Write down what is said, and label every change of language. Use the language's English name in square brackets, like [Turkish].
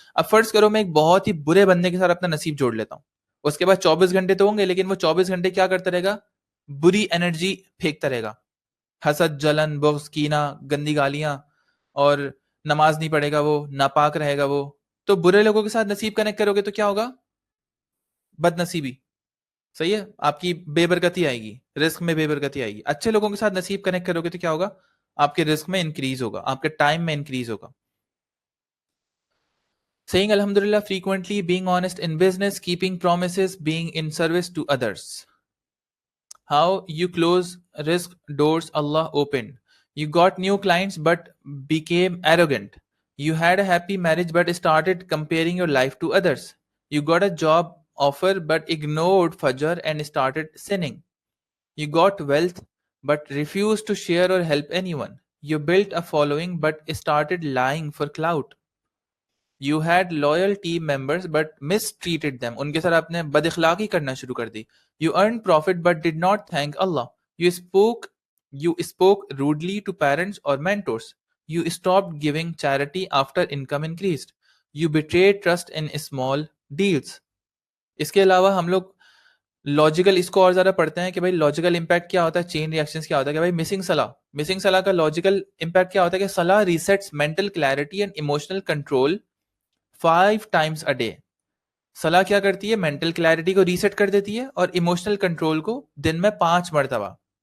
[Hindi] अब फर्ज करो मैं एक बहुत ही बुरे बंदे के साथ अपना नसीब जोड़ लेता हूँ, उसके बाद 24 घंटे तो होंगे, लेकिन वो 24 घंटे क्या करता रहेगा, बुरी एनर्जी फेंकता रहेगा, हसद जलन बुग़्ज़ कीना गंदी गालियां, और नमाज नहीं पढ़ेगा वो, नापाक रहेगा वो। तो बुरे लोगों के साथ नसीब कनेक्ट करोगे तो क्या होगा, बदनसीबी। सही है, आपकी बेबरकती आएगी, रिस्क में बेबरकती आएगी। अच्छे लोगों के साथ नसीब कनेक्ट करोगे तो क्या होगा, आपके रिस्क में इंक्रीज होगा, आपके टाइम में इंक्रीज होगा। [English] Saying Alhamdulillah frequently, being honest in business, keeping promises, being in service to others. How you close risk doors Allah opened. You got new clients but became arrogant. You had a happy marriage but started comparing your life to others. You got a job offer but ignored Fajr and started sinning. You got wealth but refused to share or help anyone. You built a following but started lying for clout. You had loyal team members but mistreated them. [Hindi] उनके साथ आपने बदअखलाकी करना शुरू कर दी. [English] You earned profit but did not thank Allah. You spoke rudely to parents or mentors. You stopped giving charity after income increased. You betrayed trust in small deals. [Hindi] इसके अलावा हम लोग लॉजिकल इसको और ज्यादा पढ़ते हैं कि भाई लॉजिकल इंपैक्ट क्या होता है, चेन रिएक्शंस क्या होता है कि भाई मिसिंग सलाह का लॉजिकल इंपैक्ट क्या होता है कि सलाह रीसेट्स mental clarity and emotional control [English] 5 times a day. [Hindi] सलाह क्या करती है, मेंटल क्लैरिटी को रीसेट कर देती है और इमोशनल कंट्रोल को दिन में 5 मरतबा.